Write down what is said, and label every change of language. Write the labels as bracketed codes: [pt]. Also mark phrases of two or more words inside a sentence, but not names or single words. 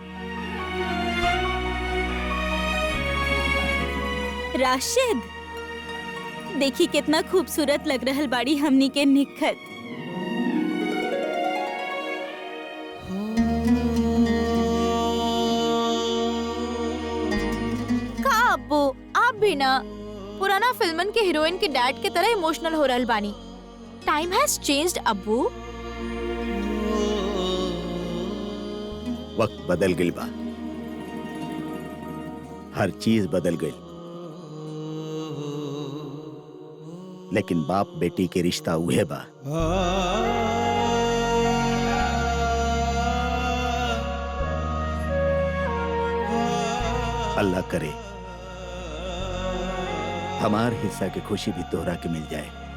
[bho] राशिद, देखी कितना खूबसूरत लग रहल बाड़ी हमनी के निखत। का अब्बू, आप भी ना पुराना फिल्मन के हीरोइन के डैड के तरह इमोशनल हो रहल बानी। [en] Time has changed Abbu. [bho] वक्त बदल गई बा, हर चीज बदल गई, लेकिन बाप बेटी के रिश्ता उहे बा। अल्लाह करे हमार हिस्सा की खुशी भी तोहरा के मिल जाए।